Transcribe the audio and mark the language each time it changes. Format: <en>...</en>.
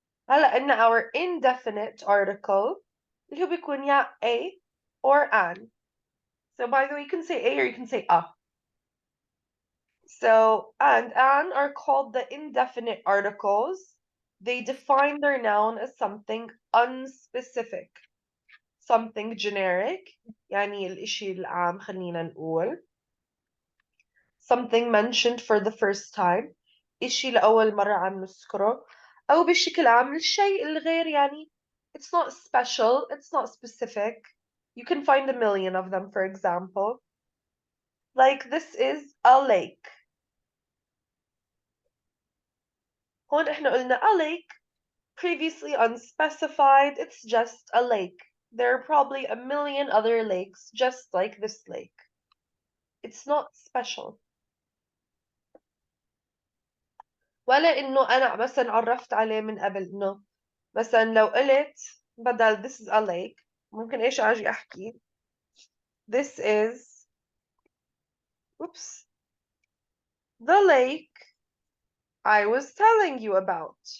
<ar>هلا إن our indefinite article اللي هو بيكون يا a or an.</ar> <en>So by the way, you can say a or you can say a. So and an are called the indefinite articles. They define their noun as something unspecific, something generic.</en> <ar>يعني الإشي العام خلينا نقول.</ar> <en>Something mentioned for the first time.</en> <ar>إشي لأول مرة عم نذكره. أو بشكل عام الشيء الغير يعني it's not special, it's not specific.</ar> <en>You can find a million of them, for example. Like this is a lake. هون إحنا قلنا a lake, previously unspecified, it's just a lake. There are probably a million other lakes just like this lake. It's not special.</en> <ar>ولا إنه أنا مثلا عرفت عليه من قبل إنه مثلا لو قلت بدل this is a lake ممكن إيش أجي أحكي this is oops the lake I was telling you about.</ar>